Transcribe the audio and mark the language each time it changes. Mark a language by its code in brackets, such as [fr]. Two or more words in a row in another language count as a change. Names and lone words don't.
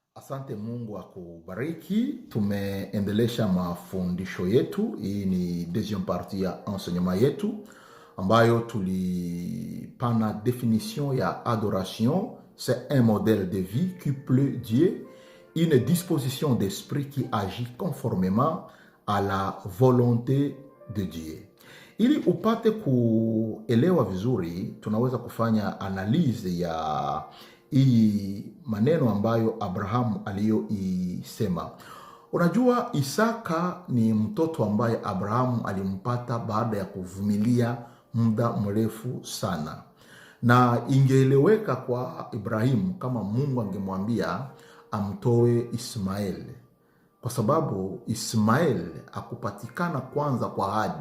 [sw] Asante, Mungu akubariki. Tumeendelesha mafundisho yetu. Hii ni [fr] deuxième partie [sw] ya enseignement yetu ambayo tulipana définition ya adoration. [fr] C'est un modèle de vie qui plaît Dieu, une disposition d'esprit qui agit conformément à la volonté de Dieu. [sw] Ili upate kuelewa vizuri, tunaweza kufanya analyse ya hii maneno ambayo Abrahamu aliyoisema. Unajua, Isaka ni mtoto ambaye Abrahamu alimpata baada ya kuvumilia muda mrefu sana, na ingeeleweka kwa Ibrahimu kama Mungu angemwambia amtoe Ismael, kwa sababu Ismael akupatikana kwanza kwa ahadi.